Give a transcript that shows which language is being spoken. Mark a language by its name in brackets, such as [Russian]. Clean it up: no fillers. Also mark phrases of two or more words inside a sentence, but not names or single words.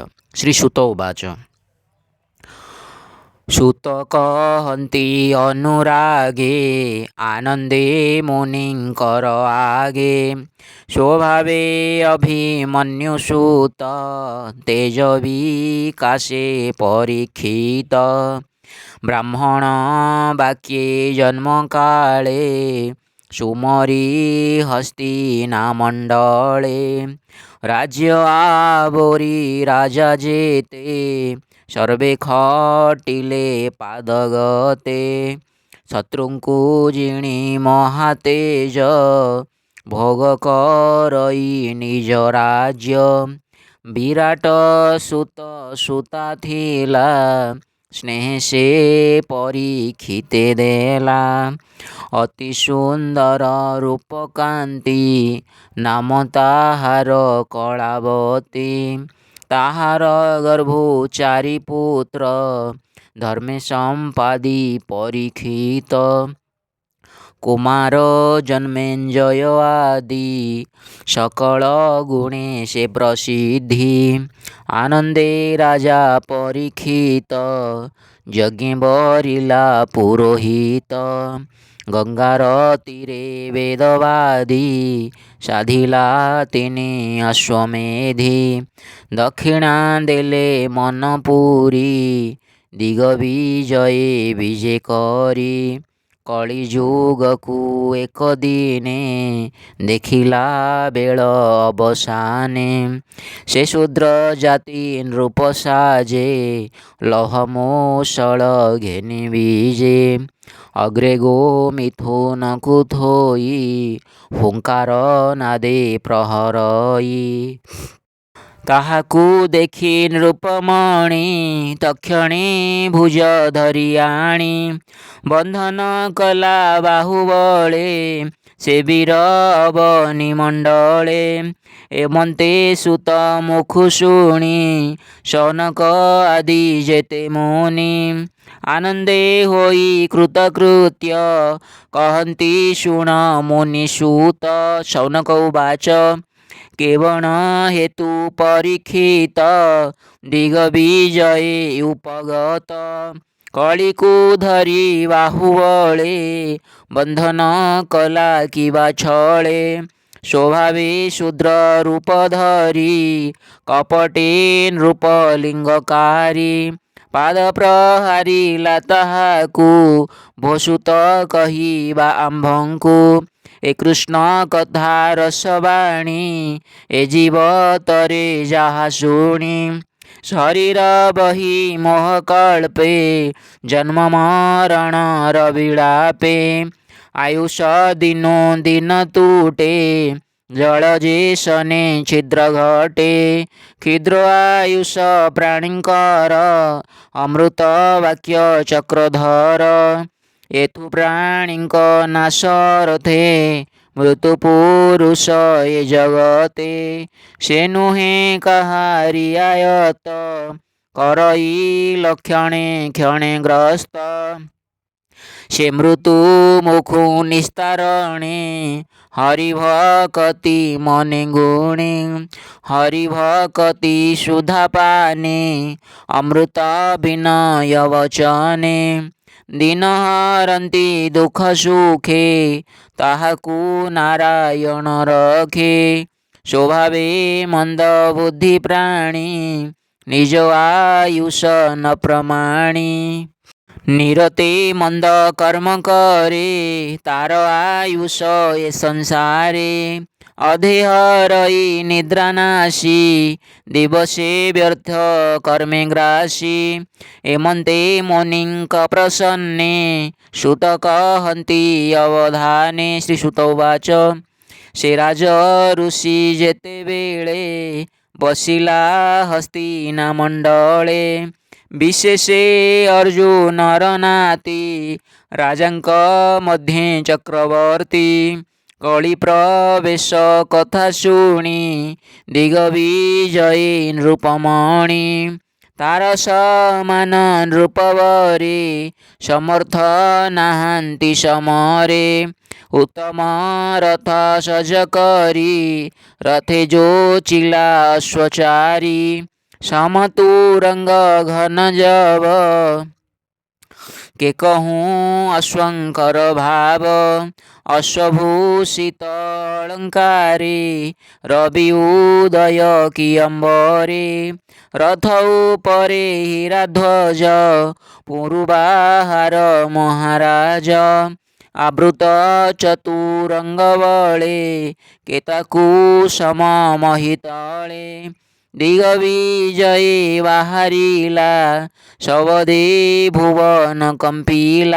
[Sanskrit] श्रीसुत उवाच। [Odia] ସୁତ କହନ୍ତି ଅନୁରାଗେ ଆନନ୍ଦେ ମୁନିଙ୍କର ଆଗେ ସ୍ୱଭାବେ ଅଭିମନ୍ୟୁସୁତ ତେଜ ବିକାସେ ପରୀକ୍ଷିତ ବ୍ରାହ୍ମଣ ବାକ୍ୟେ ଜନ୍ମ କାଳେ ସୁମରୀ ହସ୍ତିନାମଣ୍ଡଳେ ରାଜ୍ୟ ଆବରୀ ରାଜା ଯେତେ ସର୍ବେ ଖଟିଲେ ପାଦଗତେ ଶତ୍ରୁଙ୍କୁ ଜିଣୀ ମହାତେଜ ଭୋଗ କରଇ ନିଜ ରାଜ୍ୟ ବିରାଟ ସୁତ ସୁତା ଥିଲା ସ୍ନେହ ସେ ପରୀକ୍ଷିତେ ଦେଲା ଅତି ସୁନ୍ଦର ରୂପକାନ୍ତି ନାମ ତାହାର କଳାବତୀ ତାହାର ଗର୍ଭୋ ଚାରି ପୁତ୍ର ଧର୍ମେ ସମ୍ପାଦୀ ପରୀକ୍ଷିତ କୁମାର ଜନ୍ମେଜୟ ଆଦି ସକଳ ଗୁଣେ ସେ ପ୍ରସିଦ୍ଧି ଆନନ୍ଦେ ରାଜା ପରୀକ୍ଷିତ ଯଜ୍ଞ ବରିଲା ପୁରୋହିତ ଗଙ୍ଗାର ତୀରେ ବେଦବାଦୀ ସାଧିଲା ତିନି ଅଶ୍ୱମେଧି ଦକ୍ଷିଣା ଦେଲେ ମନପୁରୀ ଦିଗ୍ୱିଜୟେ ବିଜୟ କରୀ କଳିଯୁଗକୁ ଏକ ଦିନେ ଦେଖିଲା ବେଳ ଅବସାନେ ସେ ଶୂଦ୍ର ଜାତି ନୃପ ସାଜେ ଲହମୂଷଳ ଘେନି ବୀଜେ ଅଗ୍ରେ ଗୋ ମିଥୁନ କୁଥୋଇ ହୁଙ୍କାର ନାଦେ ପ୍ରହରଇ ତାହାକୁ ଦେଖି ନୃପମଣି ତକ୍ଷଣେ ଭୁଜ ଧରି ଆଣୀ ବନ୍ଧନ କଲା ବାହୁବଳେ ସେ ବୀର ଅବନି ମଣ୍ଡଳେ ଏମନ୍ତେ ସୁତ ମୁଖୁ ଶୁଣୀ ଶୌନକ ଆଦି ଯେତେ ମୁନି ଆନନ୍ଦେ ହୋଇ କୃତକୃତ୍ୟ କହନ୍ତି ଶୁଣ ମୁନିସୂତ [Sanskrit] शौनक उवाच [Odia] କେବଣ ହେତୁ ପରୀକ୍ଷିତ ଦିଗ୍ୱିଜୟେ ଉପଗତ କଳିକୁ ଧରୀ ବାହୁବଳେ ବନ୍ଧନ କଲା କିବା ଛଳେ ସ୍ୱଭାବେ ଶୂଦ୍ର ରୂପ ଧରୀ କପଟେ ନୃପଲିଙ୍ଗକାରୀ ପାଦ ପ୍ରହାରିଲା ତାହାକୁ ଭୋସୁତ କହିବା ଆମ୍ଭଙ୍କୁ ଏ କୃଷ୍ଣ କଥା ରସବାଣୀ ଏ ଜୀବ ତରେ ଯାହା ଶୁଣୀ ଶରୀର ବହୀ ମୋହ କଳ୍ପେ ଜନ୍ମ ମରଣ ରବିଲାପେ ଆୟୁଷ ଦିନୋ ଦିନ ତୁଟେ ଜଳ ଯେସନେ ଛିଦ୍ର ଘଟେ କ୍ଷୁଦ୍ର ଆୟୁଷ ପ୍ରାଣୀକର ଅମୃତ ବାକ୍ୟ ଚକ୍ରଧର ଏଥୁ ପ୍ରାଣୀକ ନାଶରଥେ ମୃତ୍ୟୁ ପୁରୁଷ ଏ ଜଗତେ ସେ ନୁହେ କହାରୀ ଆୟତ କରଇ ଲକ୍ଷଣେ କ୍ଷଣେ ଗ୍ରସ୍ତ ସେ ମୃତ୍ୟୁ ମୁଖୁ ନିସ୍ତାରଣେ ହରିଭକତି ମନେ ଗୁଣେ ହରିଭକତି ସୁଧା ପାନେ ଅମୃତ ବିନୟ ବଚନେ ଦିନ ହରନ୍ତି ଦୁଖ ସୁଖେ ତାହାକୁ ନାରାୟଣ ରଖେ ସ୍ୱଭାବେ ମନ୍ଦ ବୁଦ୍ଧି ପ୍ରାଣୀ ନିଜ ଆୟୁଷ ନ ପ୍ରମାଣୀ ନିରତେ ମନ୍ଦ କର୍ମ କରେ ତାର ଆୟୁଷ ଏ ସଂସାରେ ଅଧେହରଇ ନିଦ୍ରାନାଶୀ ଦିବସେ ବ୍ୟର୍ଥ କର୍ମେ ଗ୍ରାସୀ ଏମନ୍ତେ ମୁନିଙ୍କ ପ୍ରସନ୍ନେ ସୁତ କହନ୍ତି ଅବଧାନେ। [Sanskrit] श्रीसुत उवाच [Odia] ସେ ରାଜ ଋଷି ଯେତେ ବେଳେ ବସିଲା ହସ୍ତିନା ମଣ୍ଡଳେ ବିଶେଷେ ଅର୍ଜୁନ ରନାତି ରାଜାଙ୍କ ମଧ୍ୟେ ଚକ୍ରବର୍ତ୍ତୀ କଳି ପ୍ରବେଶ କଥା ଶୁଣୀ ଦିଗ୍ୱିଜୟେ ନୃପମଣି ତାର ସମାନ ନୃପବରେ ସମର୍ଥ ନାହାନ୍ତି ସମରେ ଉତ୍ତମ ରଥ ସଜ କରୀ, ରଥେ ଯୋ ଚିଲା ଅଶ୍ୱଚାରୀ। ସମତୁରଙ୍ଗ ଘନ ଜବ, କେ କହୁଁ ଅଶ୍ୱଙ୍କର ଭାବ। ଅଶ୍ୱଭୂଷିତ ଅଳଙ୍କାରୀ, ରବି ଉଦୟ କି ଅମ୍ବରେ। ରଥ ଉପରେ ହୀରା ଧ୍ୱଜ, ପୁରୁବାହାର ମହାରାଜ। ଆବୃତ ଚତୁରଙ୍ଗ ବଳେ, କେତାକୁ ସମ ମହିତଳେ। ଦିଗ୍ୱିଜୟୀ ବାହାରିଲା, ସବଦେ ଭୁବନ କମ୍ପିଲା।